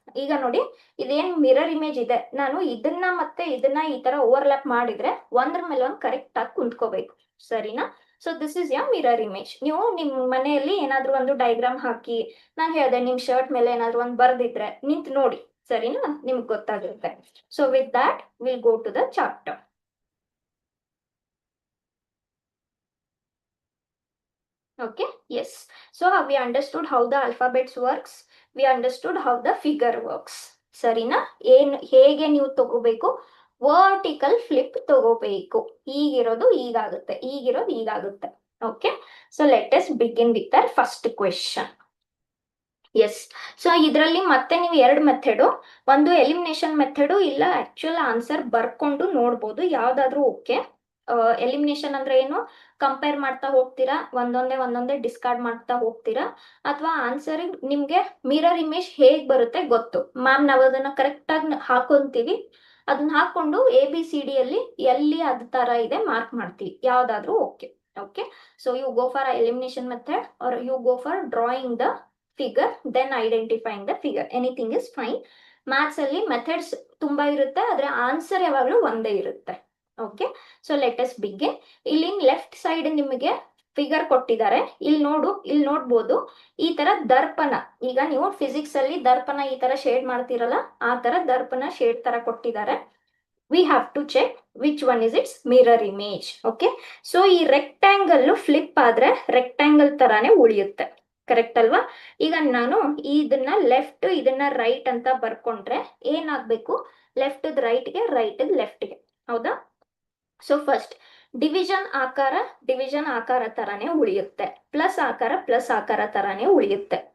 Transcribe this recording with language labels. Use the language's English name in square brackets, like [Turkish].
[Kannada] ಈಗ ನೋಡಿ, ಇದೇನ್ ಮಿರರ್ ಇಮೇಜ್ ಇದೆ, ನಾನು ಇದನ್ನ ಮತ್ತೆ ಇದನ್ನ ಈ ತರ ಓವರ್ಲ್ಯಾಪ್ ಮಾಡಿದ್ರೆ ಒಂದ್ರ ಮೇಲೆ ಒಂದು ಕರೆಕ್ಟ್ ಆಗಿ ಕುಂತ್ಕೋಬೇಕು. ಸರಿನಾ? [English] So this is a mirror image. [Kannada] ನೀವು ನಿಮ್ ಮನೆಯಲ್ಲಿ ಏನಾದ್ರೂ ಒಂದು ಡೈಗ್ರಾಮ್ ಹಾಕಿ, ನಾನು ಹೇಳಿದೆ ನಿಮ್ ಶರ್ಟ್ ಮೇಲೆ ಏನಾದ್ರೂ ಒಂದು ಬರ್ದಿದ್ರೆ ನಿಂತು ನೋಡಿ. ಸರಿನಾ? ನಿಮ್ಗೆ ಗೊತ್ತಾಗಿರುತ್ತೆ. [English] So with that we'll go to the chapter. Okay, yes. So we understood how the alphabets works. We understood how the figure works. [Kannada] ಸರಿನಾ? ಹೇಗೆ ನೀವು ತಗೋಬೇಕು? ವರ್ಟಿಕಲ್ ಫ್ಲಿಪ್ ತಗೋಬೇಕು. ಈಗಿರೋದು ಈಗಾಗುತ್ತೆ, ಈಗಿರೋದು ಈಗಾಗುತ್ತೆ. [English] Okay, so let us begin with our first question. [Kannada] S, so ಇದರಲ್ಲಿ ಮತ್ತೆ ನೀವು ಎರಡು method, ಒಂದು ಎಲಿಮಿನೇಷನ್ ಮೆಥಡು, ಇಲ್ಲ ಆಕ್ಚುಯಲ್ ಆನ್ಸರ್ ಬರ್ಕೊಂಡು ನೋಡ್ಬೋದು, ಯಾವ್ದಾದ್ರೂ ಓಕೆ. ಎಲಿಮಿನೇಷನ್ ಅಂದ್ರೆ ಏನು? ಕಂಪೇರ್ ಮಾಡ್ತಾ ಹೋಗ್ತೀರಾ, ಒಂದೊಂದೇ ಡಿಸ್ಕಾರ್ಡ್ ಮಾಡ್ತಾ ಹೋಗ್ತೀರಾ, ಅಥವಾ ಆನ್ಸರ್ ನಿಮ್ಗೆ ಮಿರರ್ ಇಮೇಜ್ ಹೇಗ್ ಬರುತ್ತೆ ಗೊತ್ತು, ಮ್ಯಾಮ್ ನಾವು ಅದನ್ನ ಕರೆಕ್ಟ್ ಆಗಿ ಹಾಕೊಂತೀವಿ, ಅದನ್ನ ಹಾಕೊಂಡು ABCD ಅಲ್ಲಿ ಎಲ್ಲಿ ಅದ್ ತರ ಇದೆ ಮಾರ್ಕ್ ಮಾಡ್ತೀವಿ, ಯಾವ್ದಾದ್ರೂ okay. [English] Okay, so you go for elimination method or you go for drawing the figure, then identifying the figure, anything is fine. [Kannada] Maths ಅಲ್ಲಿ ಮೆಥಡ್ಸ್ ತುಂಬಾ ಇರುತ್ತೆ, ಆದ್ರೆ ಆನ್ಸರ್ ಯಾವಾಗಲೂ ಒಂದೇ ಇರುತ್ತೆ. [English] Okay, so let us begin. [Kannada] ಇಲ್ಲಿ ಲೆಫ್ಟ್ ಸೈಡ್ ನಿಮಗೆ figure ಕೊಟ್ಟಿದ್ದಾರೆ, ಇಲ್ಲಿ ನೋಡ್ಬೋದು ಈ ತರ ದರ್ಪಣ. ಈಗ ನೀವು ಫಿಸಿಕ್ಸ್ ಅಲ್ಲಿ ದರ್ಪಣ ಈ ತರ ಶೇಡ್ ಮಾಡ್ತಿರಲ್ಲ, ಆ ತರ ದರ್ಪಣ ಶೇಡ್ ತರ ಕೊಟ್ಟಿದ್ದಾರೆ. [English] we have to check which one is its mirror image. [Kannada] Okay, so ಈ ರೆಕ್ಟ್ಯಾಂಗಲ್ ಫ್ಲಿಪ್ ಆದ್ರೆ ರೆಕ್ಟ್ಯಾಂಗಲ್ ತರಾನೇ ಉಳಿಯುತ್ತೆ. ಕರೆಕ್ಟ್ ಅಲ್ವಾ? ಈಗ ನಾನು ಇದನ್ನ ಲೆಫ್ಟ್, ಇದನ್ನ ರೈಟ್ ಅಂತ ಬರ್ಕೊಂಡ್ರೆ ಏನಾಗ್ಬೇಕು? Left ರೈಟ್ಗೆ, right ಲೆಫ್ಟ್ಗೆ. ಹೌದಾ? ಸೊ ಫಸ್ಟ್ ಡಿವಿಷನ್ ಆಕಾರ ತರಾನೇ ಉಳಿಯುತ್ತೆ, ಪ್ಲಸ್ ಆಕಾರ ತರಾನೇ ಉಳಿಯುತ್ತೆ.